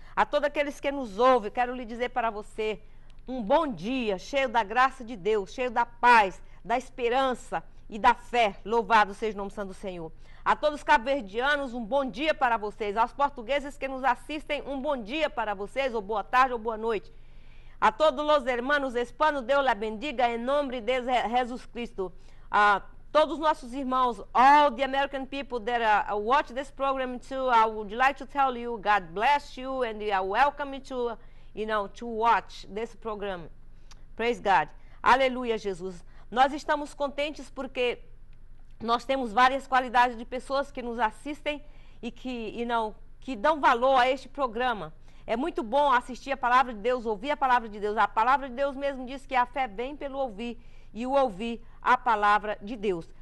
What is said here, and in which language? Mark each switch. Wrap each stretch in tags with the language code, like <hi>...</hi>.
<pt>A todos aqueles que nos ouvem, quero lhe dizer para você um bom dia, cheio da graça de Deus, cheio da paz, da esperança e da fé. Louvado seja o nome santo do Senhor. A todos os cabo-verdianos, um bom dia para vocês. Aos portugueses que nos assistem, um bom dia para vocês, ou boa tarde ou boa noite. A todos os</pt> <es>hermanos hispanos,</es> <pt>Deus la bendiga em nome de Jesus Cristo. A todos os nossos irmãos,</pt> <en>all the American people that watch this program too, I would like to tell you, God bless you and I welcome you to watch this program. Praise God. Aleluia, Jesus.</en> <pt>Nós estamos contentes porque nós temos várias qualidades de pessoas que nos assistem e que dão valor a este programa. É muito bom assistir a palavra de Deus, ouvir a palavra de Deus. A palavra de Deus mesmo diz que a fé vem pelo ouvir e o ouvir a palavra de Deus.</pt>